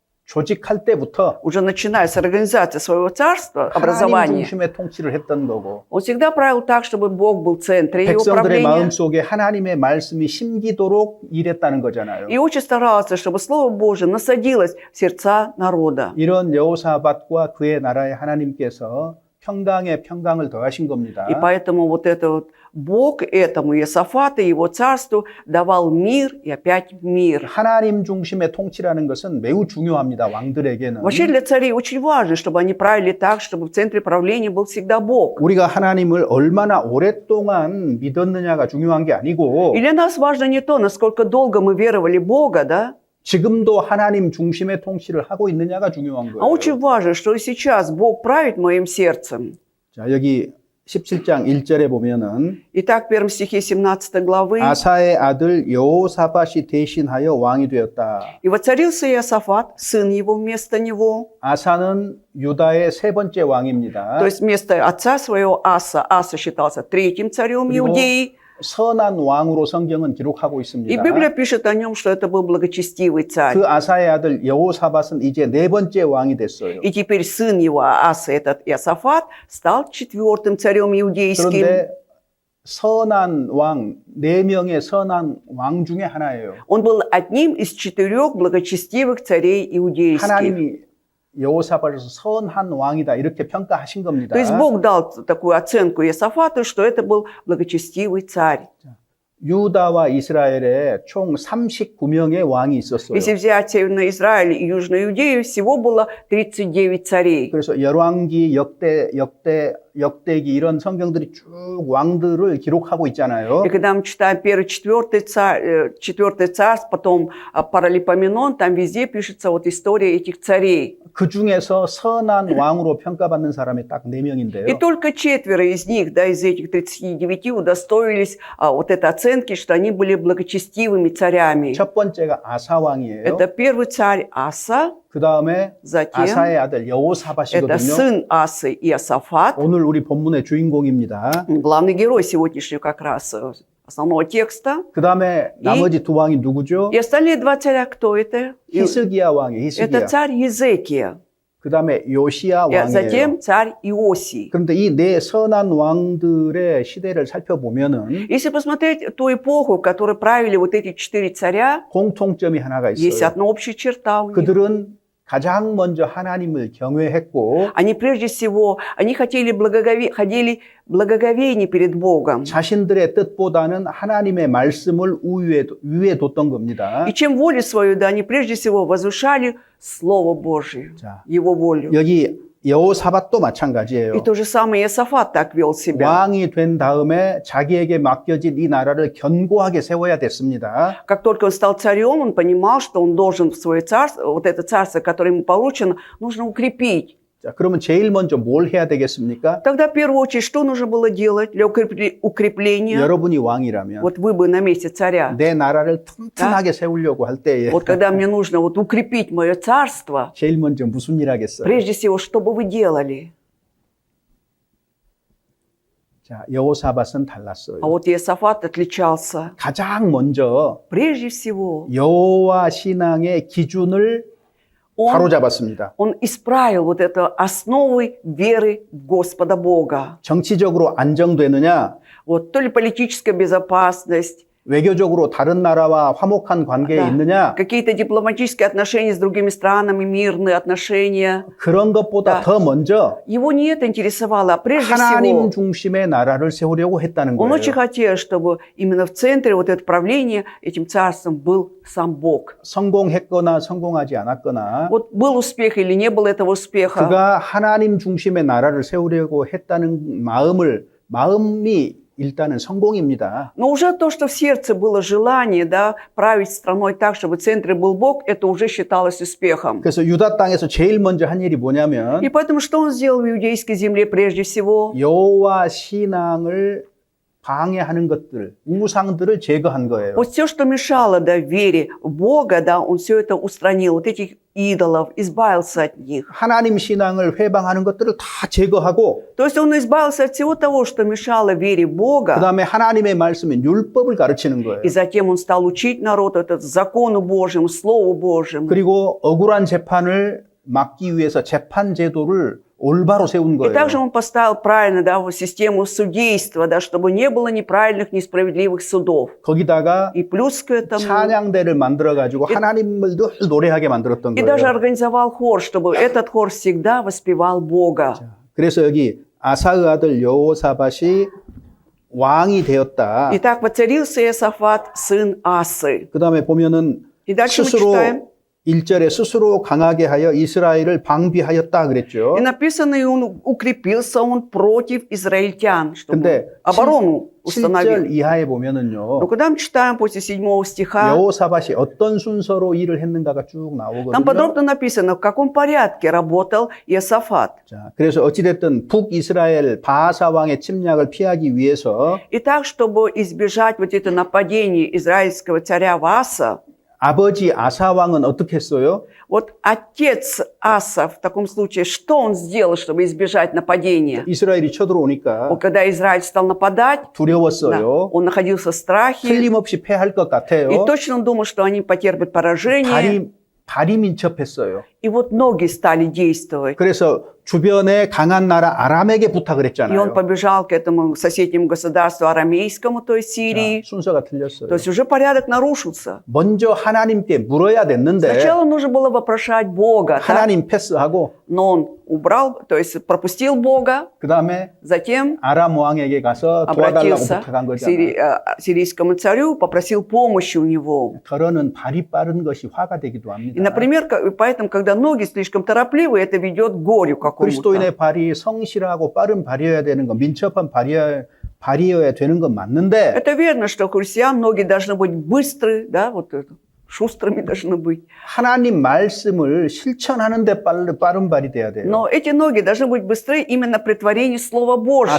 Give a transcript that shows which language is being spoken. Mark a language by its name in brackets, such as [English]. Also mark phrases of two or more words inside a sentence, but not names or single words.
[Korean] 조직할 때부터 [Russian] уже начиная с организации своего царства, [Korean] 하나님 [Russian] образования, [Korean] 중심의 통치를 했던 거고 [Russian] он всегда правил так, чтобы Бог был в центре его [Korean] 백성들의 [Russian] управления. [Korean] 마음속에 하나님의 말씀이 심기도록 일했다는 거잖아요. [Russian] И очень старался, чтобы Слово Божие насадилось в сердца народа. [Korean] 이런 여호사밧과 그의 나라의 하나님께서 평강에 평강을 더하신 겁니다. [Russian] И поэтому вот это вот Бог этому Иосафату и его царству давал мир и опять мир. [Korean] 하나님 중심의 통치라는 것은 매우 중요합니다. 왕들에게는. [Russian] Вообще для царей очень важно, чтобы они правили так, чтобы в центре правления был всегда Бог. [Korean] 우리가 하나님을 얼마나 오랫동안 믿었느냐가 중요한 게 아니고 [Russian] И для нас важно не то, насколько долго мы веровали в Бога, да? [Korean] 지금도 하나님 중심의 통치를 하고 있느냐가 중요한 [Russian] А [Korean] 거예요. [Russian] очень важно, что и сейчас Бог правит моим сердцем. [Korean] 자, 여기 17장 1절에 보면은 [Russian] Итак, в первом стихе 17 главы. [Korean] 아사의 아들 여호사밧이 대신하여 왕이 되었다. [Russian] «И воцарился Иосафат, сын его вместо него». [Korean] 아사는 유다의 세 번째 왕입니다. [Russian] То есть вместо отца своего Аса. Аса считался третьим царем [Korean] 그리고 [Russian] Иудеи. [Korean] 선한 왕으로 성경은 기록하고 [Russian] И [Korean] 있습니다. [Russian] Библия пишет о нем, что это был благочестивый царь. [Korean] 그 아사의 아들 여호사밧은 이제 네 번째 왕이 됐어요. [Russian] И теперь сын его, Аса, этот Иосафат, стал четвертым царем иудейским. [Korean] 그런데 선한 왕, 네 명의 선한 왕 중에 하나예요. [Russian] Он был одним из 4 благочестивых царей иудейских. [Korean] 하나님이 여호사밧을 선한 왕이다 이렇게 평가하신 겁니다. [Russian] То есть Бог дал такую оценку Иосафату, что это был благочестивый царь. [Korean] 유다와 이스라엘에 총 39명의 왕이 있었어요. [Russian] Если взять Северный Израиль и Южную Иудею, всего было 39 царей. [Korean] 그래서 열왕기, 역대기 이런 성경들이 쭉 왕들을 기록하고 있잖아요. [Russian] И когда мы читаем 4 царств, потом Паралипоменон, там везде пишется вот история этих царей. [Korean] 그 중에서 선한 왕으로 평가받는 사람이 딱 4명인데요. [Russian] И только 4 из них, да, из этих 39 удостоились вот этой оценки, что они были благочестивыми царями. [Korean] 첫 번째가 아사 왕이에요. [Russian] Это первый царь Аса, [Korean] 그 다음에 [Russian] затем [Korean] 아사의 아들 [Russian] это [Korean] 여호사밧이거든요. [Russian] сын Асы Иосафат, [Korean] 오늘 우리 본문의 주인공입니다. [Russian] главный герой сегодняшнего как раз основного текста. [Korean] 그 다음에 나머지 두 왕이 누구죠? [Russian] И остальные 2 царя, кто это? [Korean] 히스기야 왕이에요. [Russian] Это [Korean] 히스기야. [Russian] царь Езекия, [Korean] 그 다음에 요시야 [Russian] и [Korean] 왕이에요. [Russian] затем царь Иосий. [Korean] 그런데 이 네 선한 왕들의 시대를 살펴보면은 [Russian] Если посмотреть ту эпоху, в которой правили вот эти 4 царя, [Korean] 공통점이 하나가 [Russian] есть [Korean] 있어요. [Russian] одна общая черта у них. [Korean] 그들은 가장 먼저 하나님을 경외했고 [Russian] Они прежде всего, они хотели благоговение перед Богом. [Korean] 자신들의 뜻보다는 하나님의 말씀을 위에 뒀던 겁니다. [Russian] И чем волю свою, да, они прежде всего возвышали Слово Божие, [Korean] 자, [Russian] Его волю. [Korean] 여기 여호사밧도 마찬가지예요. [Russian] И то же самое Иосафат так вел себя. [Korean] 왕이 된 다음에 자기에게 맡겨진 이 나라를 견고하게 세워야 됐습니다. [Russian] Как только он стал царем, он понимал, что он должен в свое царство, вот это царство, которое ему получено, нужно укрепить. [Korean] 자, 그러면 제일 먼저 뭘 해야 되겠습니까? [Russian] Тогда, в первую очередь, что нужно было делать для укрепления? [Korean] 여러분이 왕이라면 [Russian] Вот вы бы на месте царя. [Korean] 내 나라를 튼튼하게 세우려고 할 때에 [Russian] Вот когда мне нужно вот укрепить мое царство, [Korean] 제일 먼저 무슨 일 하겠어요? [Russian] прежде всего, что бы вы делали? [Korean] 자, 여호사밧은 [Russian] А [Korean] 달랐어요. [Russian] вот Иосафат отличался. [Korean] 가장 먼저 [Russian] Прежде всего, [Korean] 여호와 신앙의 기준을 바로잡았습니다. [Russian] он исправил вот это основы веры в Господа Бога. [Korean] 정치적으로 안정되느냐, [Russian] Вот то ли политическая безопасность, [Korean] 외교적으로 다른 나라와 화목한 관계에 [Russian] Да. [Korean] 있느냐, [Russian] какие-то дипломатические отношения с другими странами, мирные отношения. [Korean] 그런 것보다 [Russian] Да. [Korean] 더 먼저 [Russian] Его не это интересовало, а прежде [Korean] 하나님 [Russian] всего [Korean] 중심의 나라를 세우려고 했다는 [Russian] он [Korean] 거예요. [Russian] очень хотел, чтобы именно в центре вот этого правления этим царством был сам Бог. [Korean] 성공했거나 성공하지 않았거나 [Russian] Вот был успех или не было этого успеха, [Korean] 그가 하나님 중심의 나라를 세우려고 했다는 마음이 일단은 성공입니다. [Russian] но уже то, что в сердце было желание, да, править страной так, чтобы в центре был Бог, это уже считалось успехом. [Korean] 그래서 유다 땅에서 제일 먼저 한 일이 뭐냐면 [Russian] И поэтому что он сделал в иудейской земле прежде всего? [Korean] 여호와 신앙을 방해하는 것들, 우상들을 제거한 거예요. [Russian] Вот все, что мешало, да, вере в Бога, да, он все это устранил, вот этих идолов, избавился от них. [Korean] 하나님 신앙을 회방하는 것들을 다 제거하고 [Russian] То есть он избавился от всего того, что мешало вере в Бога, [Korean] 그다음에 하나님의 말씀인 율법을 가르치는 거예요. [Russian] и затем он стал учить народ этот закону Божьему, Слову Божьему. [Korean] 그리고 억울한 재판을 막기 위해서 재판 제도를 올바로 세운 [Russian] И [Korean] 거예요. [Russian] также он поставил правильно, да, вот систему судейства, да, чтобы не было неправильных, несправедливых судов. [Korean] 거기다가 [Russian] И плюс к этому, [Korean] 찬양대를 만들어 가지고 하나님을 늘 노래하게 만들었던 [Russian] и даже [Korean] 거예요. [Russian] организовал хор, чтобы этот хор всегда воспевал Бога. [Korean] 그래서 여기 아사의 아들 여호사밧이 왕이 되었다. [Russian] Итак, воцарился Иосафат, сын Асы. [Korean] 그다음에 보면은 [Russian] И дальше мы [Korean] 스스로 [Russian] читаем. [Korean] 1절에 스스로 강하게 하여 이스라엘을 방비하였다 그랬죠. [Russian] И написано, и он укрепился он против израильтян, чтобы [Korean] 근데 [Russian] оборону [Korean] 7절 [Russian] установил. [Korean] 이하에 [Russian] Но [Korean] 보면은요. [Russian] когда мы читаем после 7 стиха, [Korean] 여호사밧이 어떤 순서로 일을 했는가가 쭉 [Russian] там [Korean] 나오거든요. [Russian] подробно написано, в каком порядке работал Иосафат. [Korean] 자, 그래서 어찌됐든 북이스라엘 바하사 왕의 침략을 피하기 위해서 [Russian] И так, чтобы избежать вот это нападение израильского царя Васа, [Korean] 아버지 아사 왕은 어떻게 했어요? [Russian] вот отец Аса в таком случае, что он сделал, чтобы избежать нападения? [Korean] 이스라엘이 쳐들어오니까 [Russian] Вот когда Израиль стал нападать, да, [Korean] 두려웠어요. [Russian] он находился в страхе, [Korean] 틀림없이 패할 것 [Russian] и [Korean] 같아요. [Russian] точно он думал, что они потерпят поражение. [Korean] 발이 민첩했어요. [Russian] И вот ноги стали действовать. [Korean] 그래서 주변에 강한 나라 아람에게 부탁을 [Russian] И он [Korean] 했잖아요. [Russian] побежал к этому соседнему государству арамейскому, то есть [Korean] 자, [Russian] Сирии. [Korean] 순서가 틀렸어요. [Russian] То есть уже порядок нарушился. [Korean] 먼저 하나님께 물어야 됐는데 [Russian] Сначала нужно было вопрошать Бога, да? [Korean] 하나님 패스하고 [Russian] Но он убрал, то есть пропустил Бога, [Korean] 그 다음에 [Russian] затем [Korean] 아람 왕에게 가서 도와달라고 [Russian] обратился [Korean] 부탁한 [Russian] к [Korean] 거잖아요. [Russian] сирийскому царю, попросил помощи у него. [Korean] 더러는 발이 빠른 것이 화가 되기도 [Russian] И, [Korean] 합니다. [Russian] например, поэтому, когда ноги слишком торопливы, это ведет к горю какому-то. [Korean] 그리스도인의 발이 성실하고 빠른 발이어야 되는 건 민첩한 발이어야 되는 건 맞는데 [Russian] Это верно, что у христиан ноги должны быть быстрые, да, вот это, шустрыми должны быть. [Korean] 하나님 말씀을 실천하는데 빠른 발이 돼야 돼요. [Russian] Но эти ноги должны быть быстрее именно при творении Слова Божьего.